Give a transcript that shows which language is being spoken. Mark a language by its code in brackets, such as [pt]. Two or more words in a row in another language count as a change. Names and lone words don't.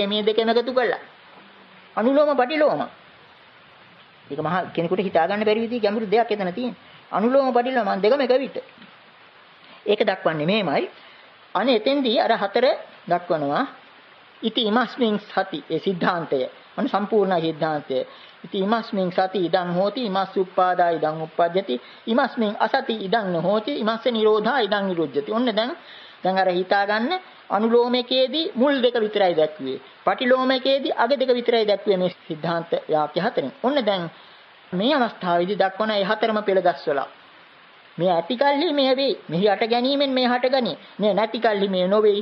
[si] මේ දෙකම එකතු කළා. අනුලෝම පටිලෝම. ඒක මහා කෙනෙකුට හිතා ගන්න බැරි විදිහේ ගැඹුරු දෙයක් එතන තියෙනවා. අනුලෝම පටිලෝම දෙකම එක විට. ඒක දක්වන්නේ මේමයි. අනේ එතෙන්දී අර හතර දක්වනවා. [pi] ඉති ඉමස්මින් සති [si] ඒ સિદ્ધාන්තය. අනු සම්පූර්ණ સિદ્ધාන්තය. [pi] ඉති ඉමස්මින් සති ඉදං හෝති ඉමස් උප්පාදා ඉදං උප්පජ්ජති ඉමස්මින් අසති ඉදං නොහෝති ඉමස්ස නිරෝධා ඉදං නිරුද්ධති. [si] ඔන්න දැන් අර හිතා ගන්න අනුලෝමකයේදී මුල් දෙක විතරයි දැක්ුවේ. පටිලෝමකයේදී අග දෙක විතරයි දැක්ුවේ මේ સિદ્ધාන්ත වාක්‍ය හතරෙන්. ඔන්න දැන් මේ අවස්ථාවේදී දක්වන ඒ හතරම පෙළ ගස්වලා මේ ඇති කල්හි මේ වෙයි. මෙහි හට ගැනීමෙන් මේ හට ගනී. මේ නැති කල්හි මේ නොවේයි.